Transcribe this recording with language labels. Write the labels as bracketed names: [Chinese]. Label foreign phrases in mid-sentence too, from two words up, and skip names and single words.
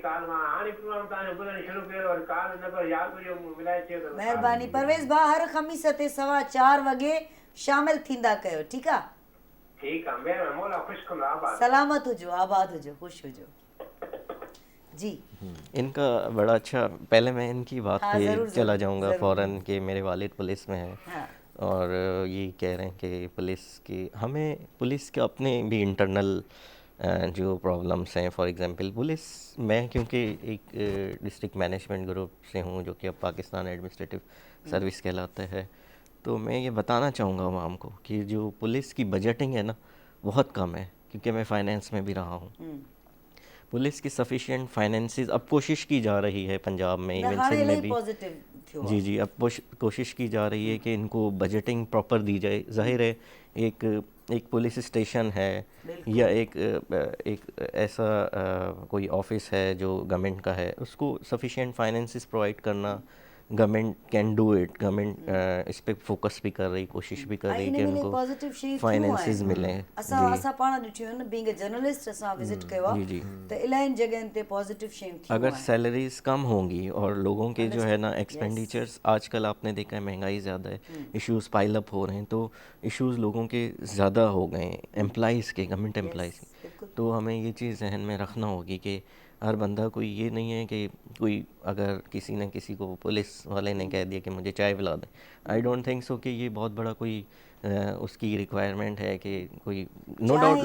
[Sindhi] काल मां हाणे प्रोग्राम तव्हांजो ॿुधणु शुरू कयो, वरी काल न पर यादि हुयो, मूं मिलाए चयो। महिरबानी परवेज़ भाउ, हर ख़मीस ते 4:15 वॻे शामिल थींदा कयो, ठीकु आहे? ठीकु आहे, महिरबानी, मौला ख़ुशि कंदो। आबाद, सलामत हुजो, आबाद हुजो, ख़ुशि हुजो। [Urdu] जी ان کا بڑا اچھا، پہلے میں ان کی بات हाँ, पे ज़रूर, चला ज़रूर, जाऊंगा ज़रूर। فوراً کہ میرے والد پولیس میں ہیں हाँ اور یہ کہہ رہے ہیں کہ پولیس کی، ہمیں پولیس کے اپنے بھی انٹرنل جو پرابلمز ہیں. فار ایگزامپل پولیس، میں کیونکہ ایک ڈسٹرکٹ مینجمنٹ گروپ سے ہوں جو کہ اب پاکستان ایڈمنسٹریٹو سروس کہلاتا ہے، تو میں یہ بتانا چاہوں گا عوام کو کہ جو پولیس کی بجٹنگ ہے نا، بہت کم ہے، کیونکہ میں فنانس میں بھی رہا ہوں. پولیس کی [English] sufficient finances [Urdu] اب کوشش کی جا رہی ہے پنجاب میں, [Sindhi] न [Urdu] इवन [Sindhi] हाणे [Urdu] سندھ میں [Sindhi] इलाही [Urdu] भी। [Sindhi] पॉजिटिव थियो जी आहे। जी, [Urdu] اب کوشش کی جا رہی ہے کہ ان کو [English] budgeting proper [Urdu] دی جائے. ظاہر ہے ایک ایک پولیس اسٹیشن ہے یا ایک ایسا کوئی آفس ہے جو گورنمنٹ کا ہے، اس کو [English] sufficient finances provide [Urdu] کرنا, [English] government can do it. [Urdu] گورنمنٹ اس پہ فوکس بھی کر رہی، کوشش بھی کر रही, कोशिश भी कर [Sindhi] ऐं [Urdu] रही [Sindhi] इन [Urdu] कि [Sindhi] में इलाही [Urdu] उनको [Sindhi] पॉजिटिव शयूं थियूं [Urdu] फाइनेंसिस [Sindhi] आहिनि। [Urdu] मिलें। [Sindhi] असां जी असां पाण ॾिठियूं आहिनि, [English] being a journalist [Sindhi] असां विज़िट कयो आहे, जी जी, त इलाहियुनि जॻहियुनि ते पॉजिटिव शयूं थियूं [Urdu] अगर [Sindhi] आहिनि। [Urdu] سیلریز کم ہوں گی اور لوگوں کے جو ہے نا [English] understand, yes. [Urdu] ایکسپینڈیچرز، آج کل آپ نے دیکھا ہے مہنگائی زیادہ ہے, [English] issues pile up [Urdu] ہو رہے ہیں، تو ایشوز لوگوں کے زیادہ ہو گئے ہیں، ایمپلائز کے, [English] government employees [Urdu] کے. یس بالکل. تو ہمیں یہ چیز ذہن میں رکھنا ہوگی کہ ہر بندہ، کوئی یہ نہیں ہے کہ کوئی اگر کسی نے کسی کو، پولیس والے نے کہہ دیا کہ مجھے چائے پلا دیں, [English] I don't think so [Urdu] کہ یہ بہت بڑا کوئی اس کی ریکوائرمنٹ ہے کہ کوئی, [English] no doubt